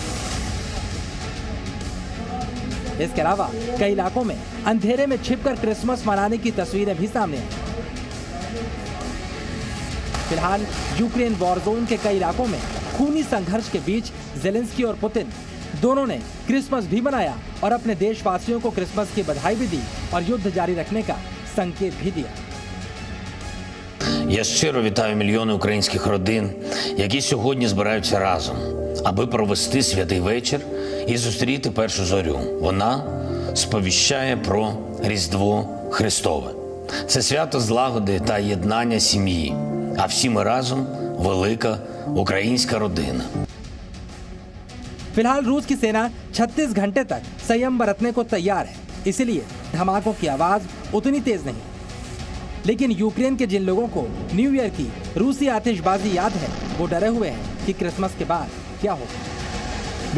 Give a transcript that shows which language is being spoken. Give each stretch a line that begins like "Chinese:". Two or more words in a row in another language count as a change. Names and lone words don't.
Hindi: इसके अलावा कई इलाकों में अंधेरे में छिपकर क्रिसमस मनाने की तस्वीरें भी सामने आई। फिलहाल यूक्रेन
English: war zone
Hindi: के कई इलाकों में खूनी संघर्ष के बीच ज़ेलेंस्की और पुतिन दोनों ने क्रिसमस भी मनाया और अपने देशवासियों को क्रिसमस की बधाई भी दी और युद्ध जारी रखने का संकेत भी दिया।
Ukrainian: Я щиро вітаю мільйони українських родин, які сьогодні збираються разом, аби провести святий вечір і зустріти першу зорю. Вона сповіщає про Різдво Христове. Це свято злагоди та єднання сім'ї, а всі ми разом – велика українська родина.
Hindi: फिलहाल रूस की सेना 36 घंटे तक संयम बरतने को तैयार है, इसलिए धमाकों की आवाज उतनी तेज नहीं। लेकिन यूक्रेन के जिन लोगों को न्यू ईयर की रूसी आतिशबाजी याद है, वो डरे हुए हैं कि क्रिसमस के बाद क्या होगा।